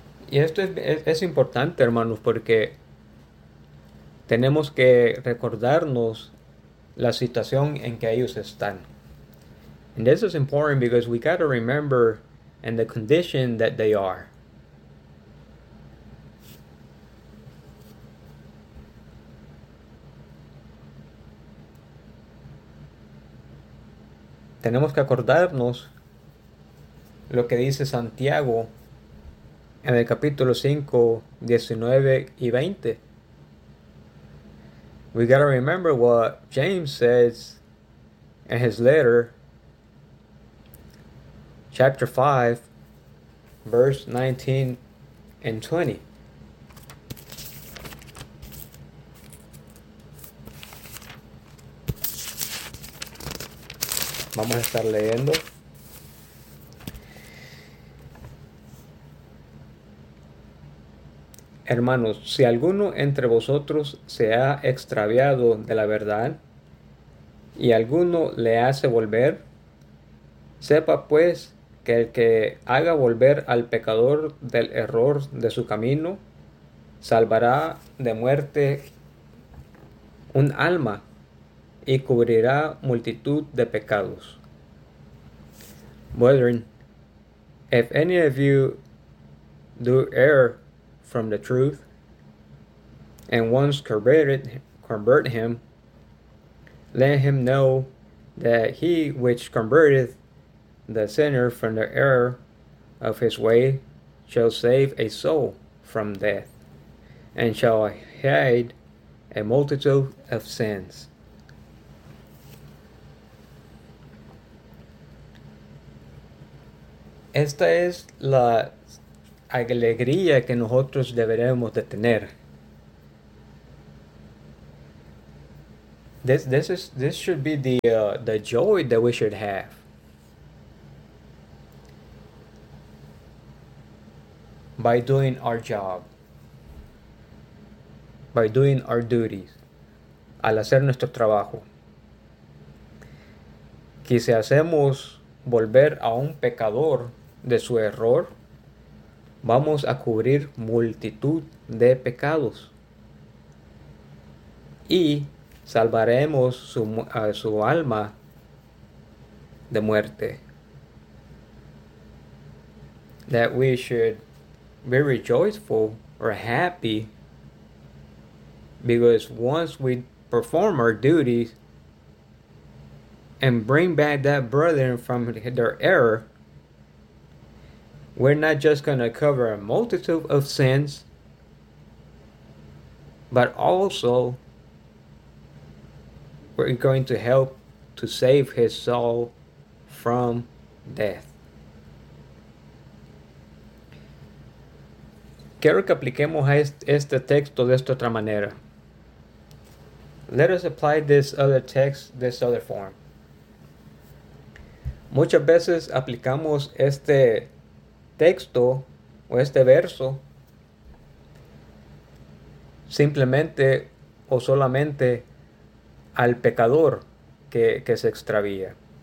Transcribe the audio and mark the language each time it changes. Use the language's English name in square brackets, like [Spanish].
[Spanish] Y esto es importante, hermanos, porque tenemos que recordarnos la situación en que ellos están. [English] And this is important because we got to remember in the condition that they are. [Spanish] Tenemos que acordarnos lo que dice Santiago en el capítulo 5, 19 y 20. [English] We gotta remember what James says in his letter, chapter 5, verse 19 and 20. [Spanish] Vamos a estar leyendo. Hermanos, si alguno entre vosotros se ha extraviado de la verdad y alguno le hace volver, sepa pues que el que haga volver al pecador del error de su camino, salvará de muerte un alma y cubrirá multitud de pecados. [English] Brethren, if any of you do err from the truth, and once convert him, let him know that he which converteth the sinner from the error of his way shall save a soul from death, and shall hide a multitude of sins. [Spanish] Esta es la alegría que nosotros deberemos de tener. [English] This should be the joy that we should have. By doing our job. By doing our duties. [Spanish] Al hacer nuestro trabajo. Que si hacemos volver a un pecador de su error, vamos a cubrir multitud de pecados y salvaremos su alma de muerte. [English] That we should be rejoiceful or happy because once we perform our duties and bring back that brother from their error, we're not just going to cover a multitude of sins, but also we're going to help to save his soul from death. [Spanish] Quiero que apliquemos este texto de esta otra manera. [English] Let us apply this other text, this other form. [Spanish] Muchas veces aplicamos este texto o este verso simplemente o solamente al pecador que se extravía.